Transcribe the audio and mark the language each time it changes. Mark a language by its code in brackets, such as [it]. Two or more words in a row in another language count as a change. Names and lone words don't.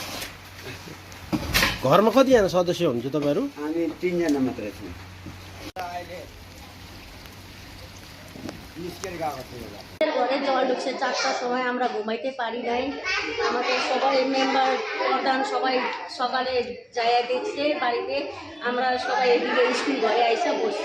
[ne] घरमा कतिजना सदस्य हुनुहुन्छ तपाईँहरू? हामी 3 जना मात्रै छौँ। [bn] ঘরে জল ঢুকছে 4টার সময়, আমরা ঘুমাইতে পারি নাই। আমাদের সবাই মেম্বার প্রধান সবাই সকালে যাইয়া দেখছে বাড়িতে, আমরা সবাই এদিকে স্কুল ঘরে আইসা বসছি।